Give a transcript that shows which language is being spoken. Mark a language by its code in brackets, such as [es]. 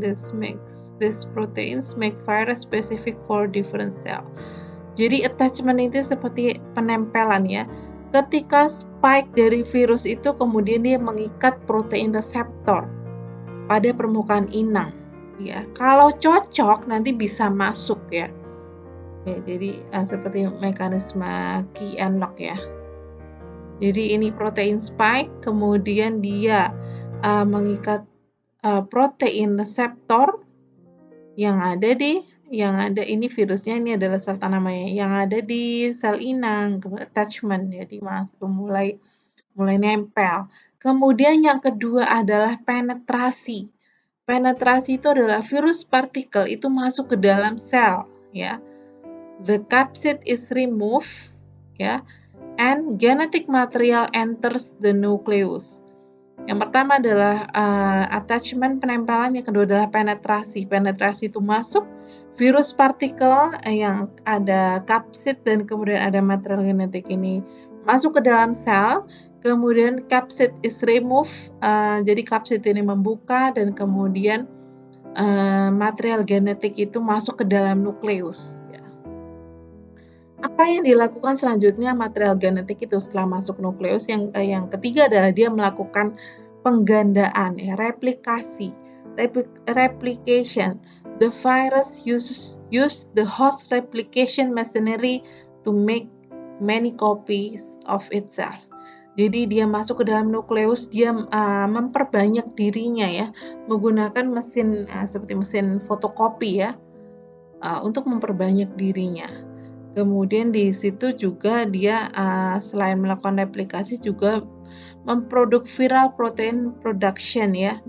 [en] This proteins make virus specific for different cell. [id] Jadi attachment itu seperti penempelan ya. Ketika spike dari virus itu kemudian dia mengikat protein reseptor pada permukaan inang ya. Kalau cocok nanti bisa masuk ya. Jadi seperti mekanisme [en] key and lock [id] ya. Jadi ini protein spike, kemudian dia mengikat protein reseptor yang ada ini virusnya, ini adalah sel tanamannya yang ada di sel inang, attachment, jadi mulai nempel. Kemudian yang kedua adalah penetrasi. Penetrasi itu adalah virus partikel itu masuk ke dalam sel ya. [en] The capsid is removed ya, and genetic material enters the nucleus. [id] Yang pertama adalah attachment, penempelan. Yang kedua adalah penetrasi. Penetrasi itu masuk virus partikel yang ada kapsid dan kemudian ada material genetik ini masuk ke dalam sel. Kemudian [en] capsid is removed, [id] jadi kapsid ini membuka dan kemudian material genetik itu masuk ke dalam nukleus. Apa yang dilakukan selanjutnya material genetik itu setelah masuk nukleus? Yang ketiga adalah dia melakukan penggandaan, ya, replikasi, replication. [en] The virus use the host replication machinery to make many copies of itself. [id] Jadi dia masuk ke dalam nukleus, dia memperbanyak dirinya ya, menggunakan mesin seperti mesin fotokopi ya, untuk memperbanyak dirinya. Kemudian di situ juga dia selain melakukan replikasi juga memproduksi [en] viral protein production [id] ya.